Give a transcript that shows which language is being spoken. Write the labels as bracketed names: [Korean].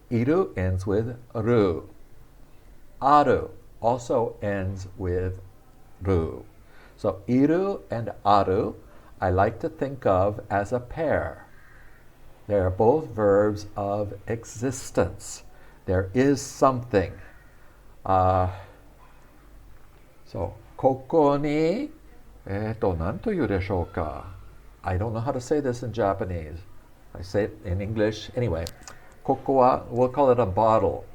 [English] Iru ends with ru. Aru also ends with ru. So iru and aru I like to think of as a pair. They are both verbs of existence. There is something. [Japanese] So ここに何というでしょうか? [English] I don't know how to say this in Japanese. I say it in English. Anyway, ここは, we'll call it a bottle.